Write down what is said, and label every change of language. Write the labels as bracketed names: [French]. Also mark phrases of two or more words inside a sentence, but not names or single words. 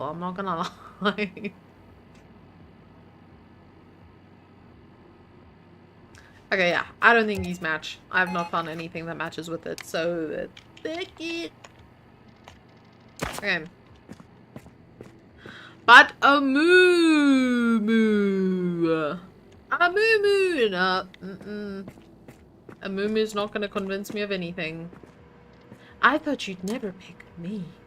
[English] I'm not gonna lie. Okay, yeah. I don't think these match. I have not found anything that matches with it, so... Take it. Okay. But a moo-moo. A moo-moo. No. A moo-moo's not gonna convince me of anything. I thought you'd never pick me.